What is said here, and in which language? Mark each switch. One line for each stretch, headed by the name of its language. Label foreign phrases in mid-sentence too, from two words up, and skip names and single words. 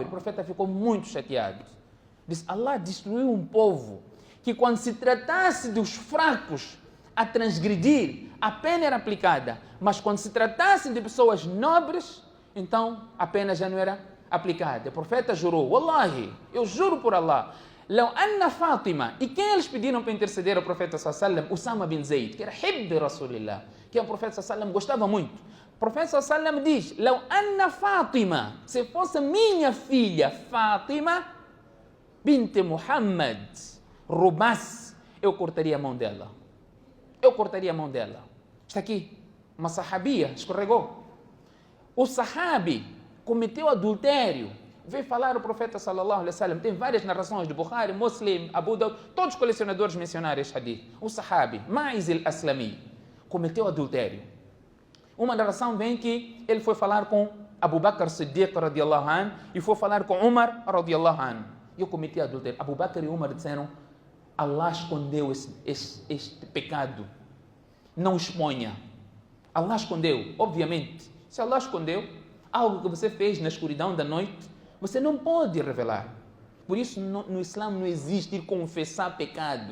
Portuguese: O profeta ficou muito chateado. Diz, Allah destruiu um povo que quando se tratasse dos fracos a transgredir, a pena era aplicada, mas quando se tratasse de pessoas nobres, então a pena já não era aplicada. O profeta jurou, Wallahi, eu juro por Allah,
Arabic: لو أن فاطمة,
Portuguese: e quem eles pediram para interceder ao profeta sallallahu Usama bin Zayd, que era
Arabic: حِبّ رسولِ الله,
Portuguese: que o profeta sallallahu gostava muito. O profeta sallallahu diz,
Arabic: لو أن فاطمة,
Portuguese: se fosse minha filha Fátima bint Muhammad roubasse, eu cortaria a mão dela. Eu cortaria a mão dela. Está aqui, uma sahabia escorregou. O sahabi cometeu adultério. Veio falar o profeta
Arabic: صلى الله عليه وسلم.
Portuguese: Tem várias narrações de Bukhari, Muslim, Abu Daud, todos os colecionadores mencionaram este hadith. O sahabi, Ma'iz al-Aslami, cometeu adultério. Uma narração vem que ele foi falar com Abu Bakr Siddiq
Arabic: رضي الله عنه
Portuguese: e foi falar com Umar
Arabic: رضي الله عنه.
Portuguese: Eu cometi adultério. Abu Bakr e Umar disseram, Allah escondeu este pecado. Não exponha. Allah escondeu. Obviamente, se Allah escondeu algo que você fez na escuridão da noite, você não pode revelar. Por isso, no Islã não existe ir confessar pecado.